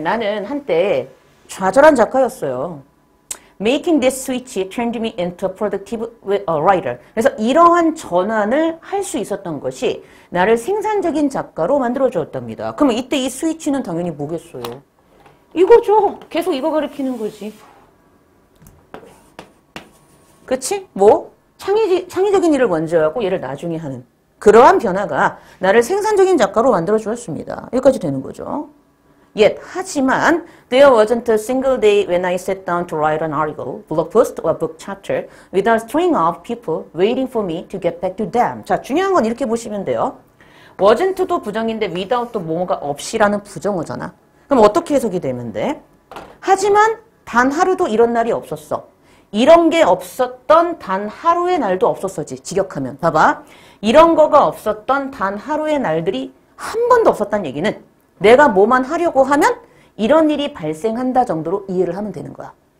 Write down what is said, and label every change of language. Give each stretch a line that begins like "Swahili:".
Korean: 나는 한때 좌절한 작가였어요.
English: Making this switch turned me into a productive writer.
Korean: 그래서 이러한 전환을 할 수 있었던 것이 나를 생산적인 작가로 만들어주었답니다. 그러면 이때 이 스위치는 당연히 뭐겠어요? 이거죠. 계속 이거 가리키는 거지. 그치? 뭐? 창의적인 일을 먼저 하고 얘를 나중에 하는. 그러한 변화가 나를 생산적인 작가로 만들어주었습니다. 여기까지 되는 거죠.
English: Yet,
Korean: 하지만
English: there wasn't a single day when I sat down to write an article, blog post or book chapter without a string of people waiting for me to get back to them.
Korean: 자, 중요한 건 이렇게 보시면 돼요. wasn't도 부정인데 without도 뭐가 없이라는 부정어잖아. 그럼 어떻게 해석이 되면 돼? 하지만 단 하루도 이런 날이 없었어. 이런 게 없었던 단 하루의 날도 없었어지. 직역하면. 봐봐. 이런 거가 없었던 단 하루의 날들이 한 번도 없었다는 얘기는 내가 뭐만 하려고 하면 이런 일이 발생한다 정도로 이해를 하면 되는 거야.